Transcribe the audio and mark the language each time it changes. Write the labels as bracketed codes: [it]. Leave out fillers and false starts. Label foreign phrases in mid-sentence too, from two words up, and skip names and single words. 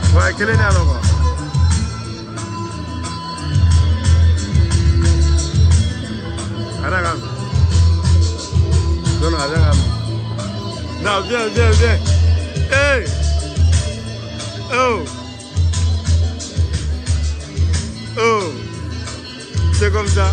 [id] kelen ya logo. Ada kan? Don ada kan? [fr] Non, viens. Hey! Oh! Oh! C'est comme ça.